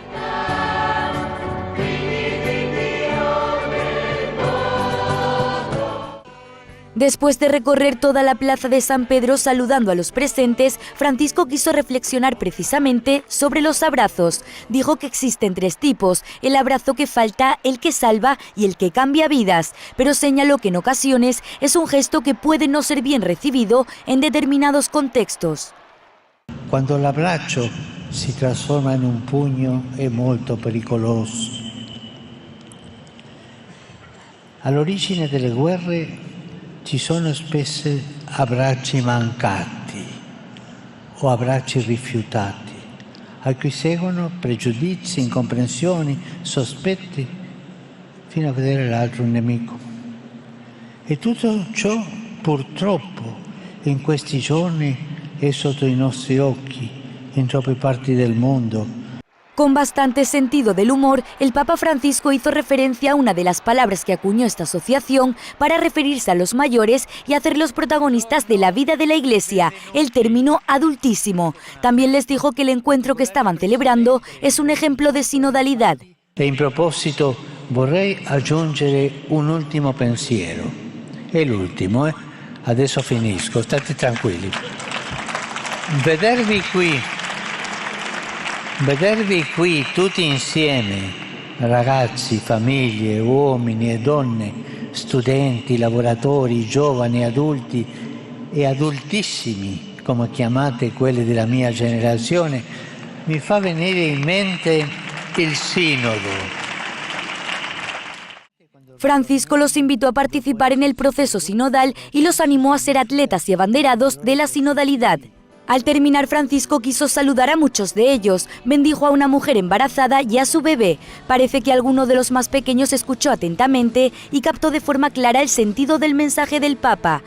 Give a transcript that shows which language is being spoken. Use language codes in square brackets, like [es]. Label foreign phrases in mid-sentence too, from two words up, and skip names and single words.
[es] Después de recorrer toda la plaza de San Pedro saludando a los presentes, Francisco quiso reflexionar precisamente sobre los abrazos. Dijo que existen 3 tipos: el abrazo que falta, el que salva y el que cambia vidas, pero señaló que en ocasiones es un gesto que puede no ser bien recibido en determinados contextos. [it] Quando l'abbraccio si trasforma in un pugno è molto pericoloso. All'origine delle guerre ci sono spesso abbracci mancati o abbracci rifiutati, a cui seguono pregiudizi, incomprensioni, sospetti, fino a vedere l'altro un nemico. E tutto ciò, purtroppo, in questi giorni è sotto i nostri occhi, in troppe parti del mondo. [es] Con bastante sentido del humor, el Papa Francisco hizo referencia a una de las palabras que acuñó esta asociación para referirse a los mayores y hacerlos protagonistas de la vida de la Iglesia, el término adultísimo. También les dijo que el encuentro que estaban celebrando es un ejemplo de sinodalidad. [it] E in proposito vorrei aggiungere un ultimo pensiero. È l'ultimo, adesso finisco, state tranquilli. Vedervi qui tutti insieme, ragazzi, famiglie, uomini e donne, studenti, lavoratori, giovani, adulti e adultissimi, come chiamate quelli della mia generazione, mi fa venire in mente il sinodo. [es] Francisco los invitó a participar en el proceso sinodal y los animó a ser atletas y abanderados de la sinodalidad. Al terminar, Francisco quiso saludar a muchos de ellos, bendijo a una mujer embarazada y a su bebé. Parece que alguno de los más pequeños escuchó atentamente y captó de forma clara el sentido del mensaje del Papa.